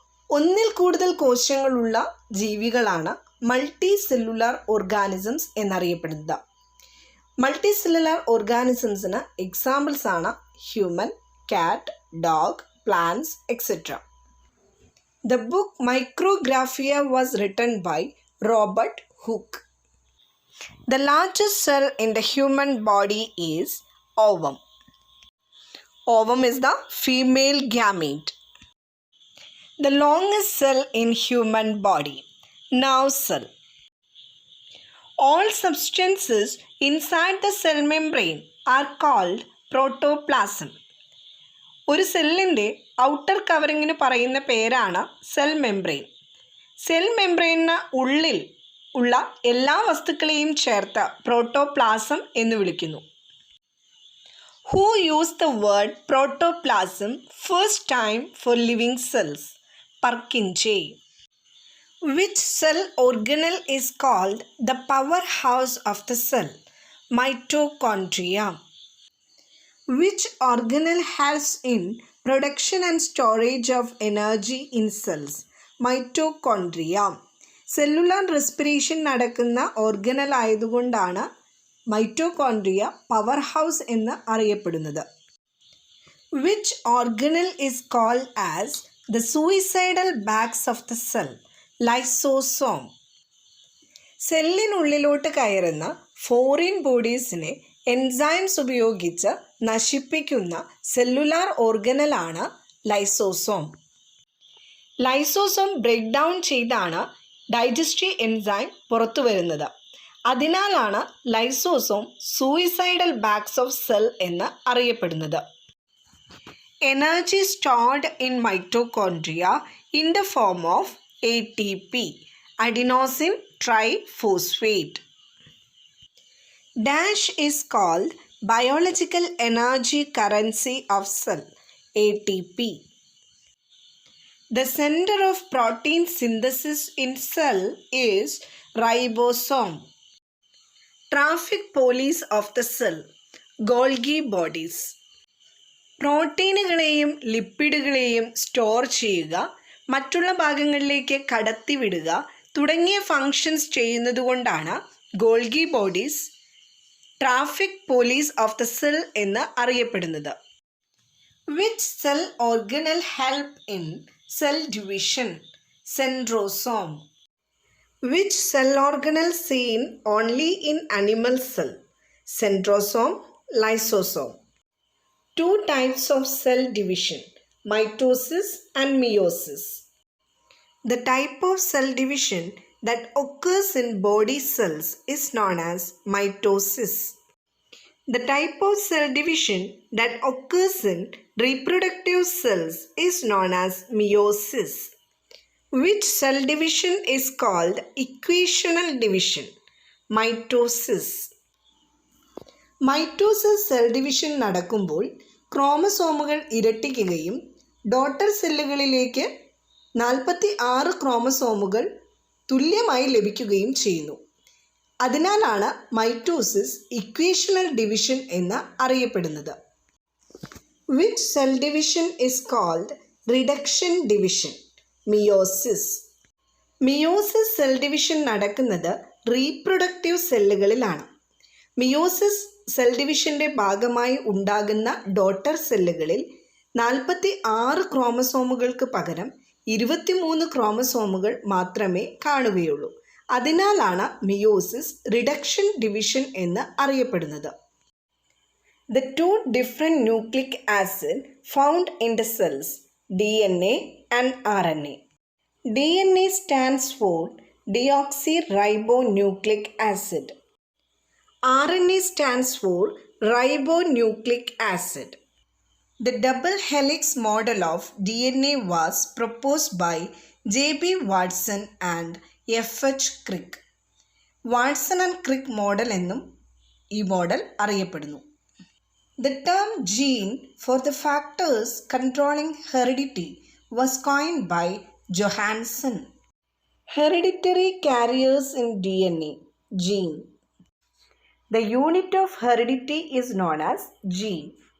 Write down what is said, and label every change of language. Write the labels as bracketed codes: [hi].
[ml] ഒന്നിൽ കൂടുതൽ കോശങ്ങളുള്ള ജീവികളാണ് multi cellular organisms എന്നറിയപ്പെടുന്നത്. മൾട്ടി സെല്ലുലാർ ഓർഗാനിസംസിന് എക്സാമ്പിൾസ് ആണ് ഹ്യൂമൻ, കാറ്റ്, dog, plants etcetera. [en] The book Micrographia was written by Robert Hooke. The largest cell in the human body is ovum. Ovum is the female gamete. The longest cell in human body, nerve cell. All substances inside the cell membrane are called protoplasm. [ml] ഒരു സെല്ലിൻ്റെ outer കവറിങ്ങിന് പറയുന്ന പേരാണ് cell membrane. Cell മെംബ്രെയിനിന് ഉള്ളിൽ ഉള്ള എല്ലാ വസ്തുക്കളെയും ചേർത്ത് protoplasm എന്ന് വിളിക്കുന്നു. [en] Who use the word protoplasm first time for living cells? Purkinje. Which cell organelle is called the power house of the cell? Mitochondria. Which organelle helps in production and storage of energy in cells? Mitochondria. [ml] Cellular respiration നടക്കുന്ന organelle ആയതുകൊണ്ടാണ് mitochondria power house എന്ന് അറിയപ്പെടുന്നത്. [en] Which organelle is called as the suicidal bags of the cell? [ml] Lysosome. സെല്ലിനുള്ളിലോട്ട് കയറുന്ന foreign ബോഡീസിനെ enzymes ഉപയോഗിച്ച് നശിപ്പിക്കുന്ന cellular ഓർഗനലാണ് lysosome. Lysosome break down ചെയ്താണ് digestive enzyme പുറത്തു വരുന്നത്. അതിനാലാണ് lysosome [en] suicidal bags of cell [ml] എന്ന് അറിയപ്പെടുന്നത്. [en] Energy stored in mitochondria in the form of ATP, adenosine triphosphate. Dash is called biological energy currency of cell, ATP. The center of protein synthesis in cell is ribosome. Traffic police of the cell, Golgi bodies. [ml] പ്രോട്ടീനുകളെയും ലിപ്പിഡുകളെയും store ചെയ്യുക, മറ്റുള്ള ഭാഗങ്ങളിലേക്ക് കടത്തിവിടുക തുടങ്ങിയ functions ചെയ്യുന്നതുകൊണ്ടാണ് Golgi bodies [en] traffic police of the cell [ml] എന്ന് അറിയപ്പെടുന്നത്. [en] Which cell organelle help in cell division? Centrosome. Which cell organelle seen only in animal cell? Centrosome, lysosome. Two types of cell division, mitosis and meiosis. The type of cell division that occurs in body cells is known as mitosis. The type of cell division that occurs in reproductive cells is known as meiosis. Which cell division is called equational division? Mitosis. [ml] Mitosis cell division നടക്കുമ്പോൾ ക്രോമസോമുകൾ ഇരട്ടിക്കുകയും daughter സെല്ലുകളിലേക്ക് 46 ക്രോമസോമുകൾ തുല്യമായി ലഭിക്കുകയും ചെയ്യുന്നു. അതിനാലാണ് mitosis equational division എന്ന് അറിയപ്പെടുന്നത്. [en] Which cell division is called reduction division? Meiosis. [ml] Meiosis cell division നടക്കുന്നത് reproductive സെല്ലുകളിലാണ്. Meiosis cell ഡിവിഷൻ്റെ ഭാഗമായി ഉണ്ടാകുന്ന ഡോട്ടർ സെല്ലുകളിൽ 46 ക്രോമസോമുകൾക്ക് പകരം 23 ക്രോമസോമുകൾ മാത്രമേ കാണുകയുള്ളൂ. അതിനാലാണ് മിയോസിസ് റിഡക്ഷൻ ഡിവിഷൻ എന്ന് അറിയപ്പെടുന്നത്. [en] The two different nucleic acids found in the cells, DNA and RNA. DNA stands for deoxyribonucleic acid. RNA stands for ribonucleic acid. The double helix model of DNA was proposed by J.B. Watson and F.H. Crick. [ml] Watson and Crick model എന്നും ഈ model അറിയപ്പെടുന്നു. [en] The term gene for the factors controlling heredity was coined by Johansen. Hereditary carriers in DNA, gene. The unit of heredity is known as gene.